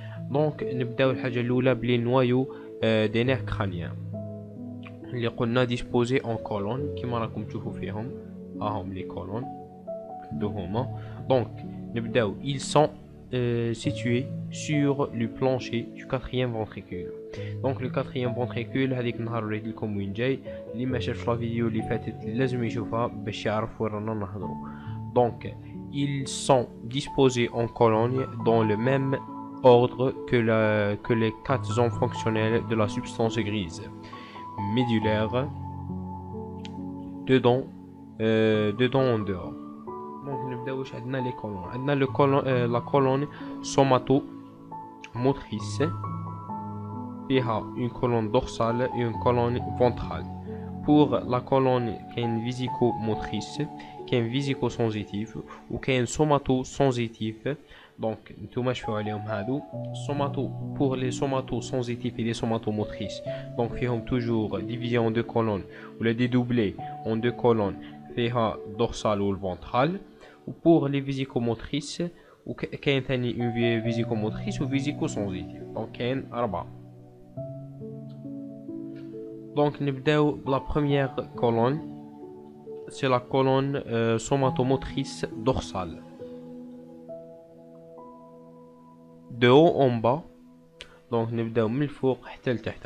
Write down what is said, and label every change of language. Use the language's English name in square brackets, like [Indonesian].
[Arabic] Donc نبداو الحاجة الأولى بلي [French] noyaux des nerfs crâniens [Arabic] اللي قلنا [French] disposés en colonne [Arabic] كيما راكم تشوفوا فيهم هاهم لي كولون هما. دونك نبداو [French] ils sont situés sur le plancher du quatrième ventricule. [Arabic] دونك [French] le quatrième ventricule [Arabic] هذيك النهار وريت لكم وين جاي، اللي ما شافش لا فيديو اللي فاتت لازم يشوفها باش يعرف وين رانا نهضروا. دونك [French] ils sont disposés en colonne dans le même ordre que les quatre zones fonctionnelles de la substance grise: médulaire, dedans en dehors. [Arabic] Donc نبداو واش عندنا لي كولون. عندنا [French] la colonne somato-motrice [Arabic] فيها [French] une colonne dorsale et une colonne ventrale. Pour la colonne كاين visico-motrice, كاين visico-sensitif وكاين somato-sensitif. Donc [Arabic] نتوما شوفوا عليهم هادو somato. [French] Pour les somato-sensitifs et les somatomotrices, donc [Arabic] فيهم [French] toujours divisé en deux colonnes ou les dédoublés en deux colonnes فيها dorsale ou ventrale. Ou pour les visicomotrices [Arabic] وكاين ثاني [French] une visicomotrice ou visico-sensitif. [Arabic] Donc كاين أربعة. [French] Donc [Arabic] نبداو [French] la première colonne, c'est la colonne somatomotrice dorsale. De haut en bas, donc [Arabic] نبداو من الفوق حتى لتحت.